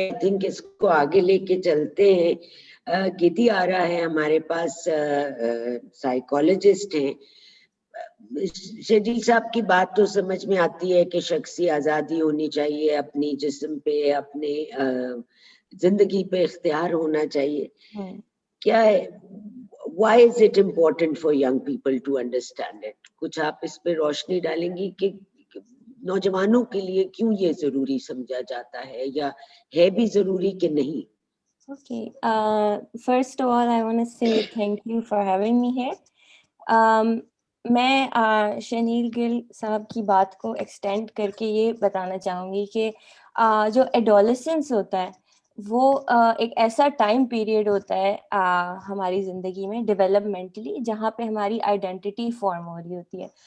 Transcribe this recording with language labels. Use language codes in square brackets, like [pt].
[en] I think [ur] اس کو آگے لے کے چلتے ہیں. گیتی آ رہا ہے ہمارے پاس, سائیکالوجسٹ ہیں. شیڈل صاحب کی بات تو سمجھ میں آتی ہے کہ شخصی آزادی ہونی چاہیے, اپنی جسم پہ, اپنے زندگی پہ اختیار ہونا چاہیے. کیا ہے, [en] why is it important for young people to understand it? [ur] کچھ آپ اس پہ روشنی ڈالیں گی کہ نوجوانوں کے لیے کیوں یہ ضروری سمجھا جاتا ہے, یا ہے بھی ضروری کہ نہیں؟ [en] Okay. First of all, I want to say thank you for having me here. [ur] میں شنیل گل صاحب کی بات کو ایکسٹینڈ کر کے یہ بتانا چاہوں گی کہ جو ایڈولسنس ہوتا ہے وہ ایک ایسا ٹائم پیریڈ ہوتا ہے ہماری زندگی میں ڈیولپمنٹلی, جہاں پہ ہماری آئیڈینٹی فارم ہو رہی ہوتی ہے.